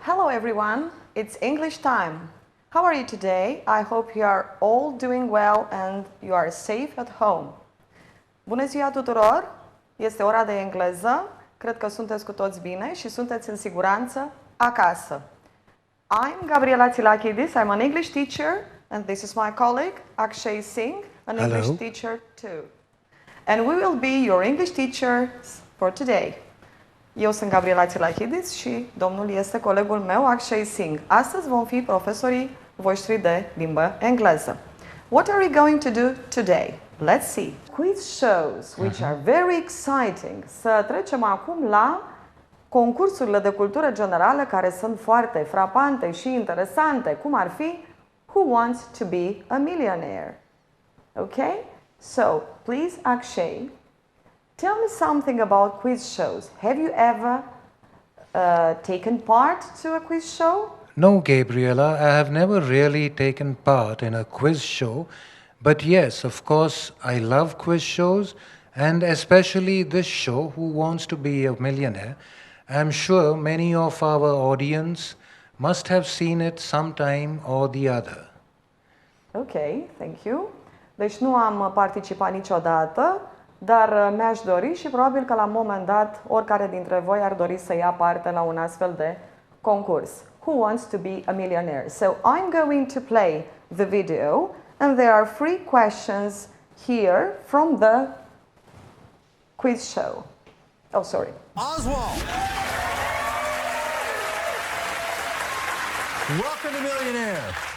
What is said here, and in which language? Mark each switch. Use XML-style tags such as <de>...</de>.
<en>everyone, it's English time. How are you today? I hope you are all doing well and you are safe at home.</en> <ro>Bună ziua tuturor! Este ora de engleză. Cred că sunteți cu toți bine și sunteți în siguranță acasă.</ro> <en>I'm Gabriela Tzilakidis. I'm an English teacher and this is my colleague Akshay Singh, an Hello. English teacher too. And we will be your English teachers for today.</en> <ro>Eu sunt Gabriela Tzilakidis și domnul este colegul meu, Akshay Singh. Astăzi vom fi profesorii voștri de limbă engleză.</ro> <en>What are we going to do today? Let's see. Quiz shows, which are very exciting.</en> <ro>Să trecem acum la concursurile de cultură generală care sunt foarte frapante și interesante, cum ar fi Who Wants to Be a Millionaire?</ro> <en>Okay? So, please, Akshay, tell me something about quiz shows. Have you ever taken part to a quiz show? No, Gabriela, I have never really taken part in a quiz show, but yes, of course, I love quiz shows, and especially this show, Who Wants to Be a Millionaire. I'm sure many of our audience must have seen it sometime or the other. Ok, thank you.</en> <ro>Deci nu am participat niciodată, dar mi-aș dori și probabil că la un moment dat oricare dintre voi ar dori să ia parte la un astfel de concurs.</ro> <en>Who Wants to Be a Millionaire? So I'm going to play the video and there are 3 questions here from the quiz show. Oh, sorry. Oswald! Welcome to Millionaire.</en>